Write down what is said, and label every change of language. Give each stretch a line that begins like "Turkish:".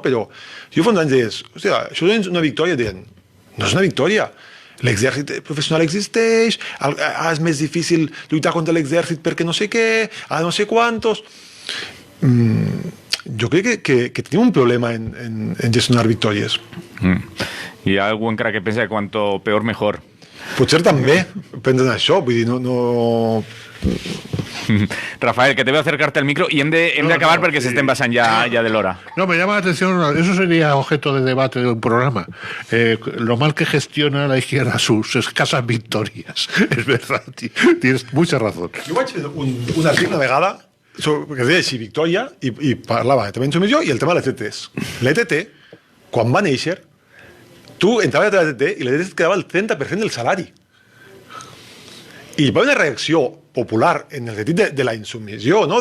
Catalan: Però jo fa uns anys deies, hòstia, això és una victòria, deien, no és una victòria, l'exèrcit professional existeix, és més difícil lluitar contra l'exèrcit perquè no sé què, no sé quantos... Jo crec que tenim un problema en gestionar victòries. Hi ha algú encara que pensa que
Spanish: quanto peor mejor.
Catalan: Potser també pensen això, vull dir, no...
Spanish: Rafael, que te voy a acercarte al micro y
Catalan: hem de acabar
Spanish: porque se estén pasando ya de l'hora. No, me llama la atención, eso sería objeto de debate de un programa. Lo mal que gestiona la izquierda sus escasas victorias. Es verdad, tienes mucha razón.
Catalan: Jo vaig fer un article una vegada que es deia així, Victòria, i parlava també d'insubmissió i el tema de les ETTs. L'ETT, quan va néixer, tu entraves a l'ETT i l'ETT et quedava el 30% del salari. I hi va haver una reacció popular en el sentit de la insubmissió, no?